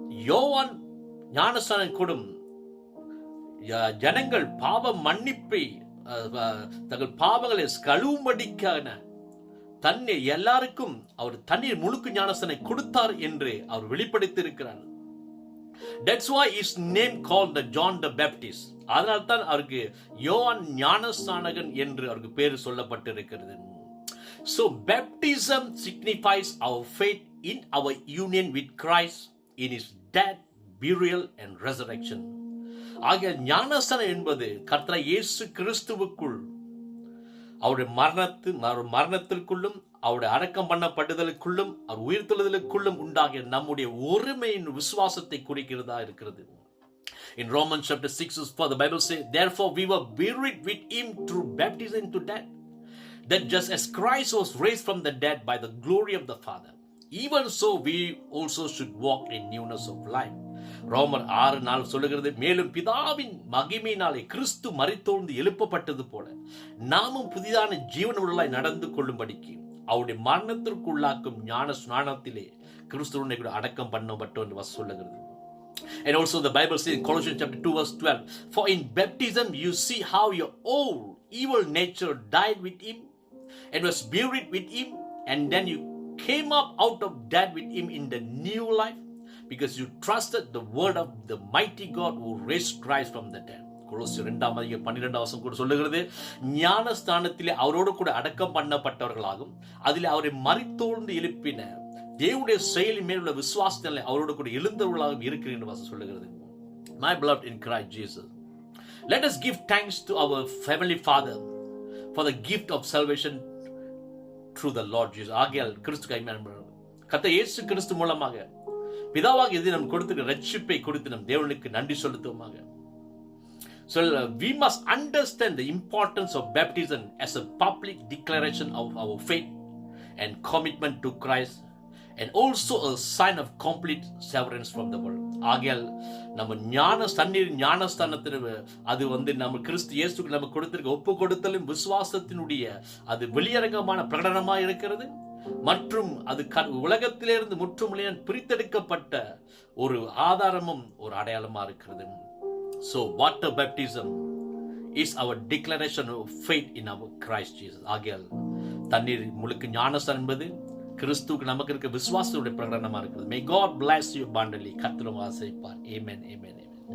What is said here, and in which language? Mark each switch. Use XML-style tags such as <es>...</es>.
<ta>யோவான் ஞானஸ்நானம் கொடும் ஜனங்கள் பாவ மன்னிப்பை தங்கள் பாவங்களை கழுவும்படிக்கான தண்ணீர் எல்லாருக்கும் அவர் தண்ணீர் முழுக்கு ஞானஸ்நானம் கொடுத்தார் என்று அவர் வெளிப்படுத்தி இருக்கிறார்.</ta> <en>That's why his name called the John the Baptist.</en> <ta>அதனால்தான் அவருக்கு யோவான் ஞானஸ்நானகன் என்று அவருக்கு பேர் சொல்லப்பட்டிருக்கிறது.</ta> <en>So baptism signifies our faith in our union with Christ in his death, burial and resurrection.</en> <ta>ஆகிய ஞானஸ்நானம் என்பது கர்த்தர் இயேசு கிறிஸ்துவுக்குள் அவருடைய மரணத்திற்குள்ளும் அவருடைய அடக்கம் பண்ணப்படுதலுக்குள்ளும் அவர் உயிர்த்தெழுதலுக்குள்ளும் உண்டாகிய நம்முடைய ஒருமையின் விசுவாசத்தை குறிக்கிறதா இருக்கிறது.</ta> <en>In Romans chapter 6 the Bible says, therefore we were buried with him through baptism into death, that just as Christ was raised from the dead by the glory of the Father, even so we also should walk in newness of life.</en> <ta>ரோமர் 6:4 சொல்லுகிறது, மேலும் பிதாவின் மகிமையினாலே கிறிஸ்து மரித்தோழ்ந்து எழுப்பப்பட்டது போல நாமும் புதிதான ஜீவனுள்ளாய் நடந்து கொள்ளும்படிக்கு அவருடைய மரணத்திற்குள்ளாக்கும் ஞான ஸ்நானத்திலே கிறிஸ்துவுடனே கூட அடக்கம் பண்ணப்பட்டோம் என்று சொல்லுகிறது.</ta> <en>And also the Bible says in Colossians chapter 2 verse 12, for in baptism you see how your old evil nature died with him and was buried with him, and then you came up out of death with him in the new life, because you trusted the word of the mighty God who raised Christ from the dead.</en> <ta>கொலோசியர் 2:12 கூட சொல்லுகிறது, ஞானஸ்தானத்திலே அவரோடு கூட அடக்கம் பண்ணப்பட்டவர்களாகும், அதிலே அவரை மரித்தோழ்ந்து எழுப்பின தேவனுடைய செயலின் மேல் உள்ள விசுவாசத்திலே அவரோடு கூட எழுந்தவர்களாகவும் இருக்கிறேன் என்று வாசம் சொல்லுகிறது.</ta> <en>My beloved in Christ Jesus, let us give thanks to our heavenly Father for the gift of salvation through the Lord Jesus.</en> <ta>ஆகையால் கிறிஸ்து கர்த்தர் இயேசு கிறிஸ்து மூலமாக பிதாவாக இது நம் கொடுத்திருக்கிற ரட்சிப்பை கொடுத்து நம் தேவனுக்கு நன்றி செலுத்துவோமாக.</ta> <en>So we must understand the importance of baptism as a public declaration of our faith and commitment to Christ, and also a sign of complete severance from the world.</en> <ta>ஆகையால் நம்ம ஞானஸ்தானத்தில் அது நம்ம கிறிஸ்து இயேசுக்கு நம்ம கொடுத்திருக்க ஒப்பு கொடுத்தலும் விசுவாசத்தினுடைய அது வெளியரங்கமான பிரகடனமாக இருக்கிறது, மற்றும் அது உலகத்திலிருந்து முற்றுமுழுமையாக பிரித்தெடுக்கப்பட்ட ஒரு ஆதாரமும் ஒரு அடையாளமாக இருக்கிறது.</ta> <en>So water baptism is our declaration of faith in our Christ Jesus.</en> <ta>ஆகையால் தண்ணீர் முழுக்க ஞானஸ்தானம் என்பது கிறிஸ்துவுக்கு நமக்கு இருக்க விசுவாசத்துடைய பிரகடனமாக இருக்கிறது.</ta> <en>May God bless you abundantly.</en> <ta>கர்த்தர் ஆசீர்வதிப்பார். Amen. Amen.</ta>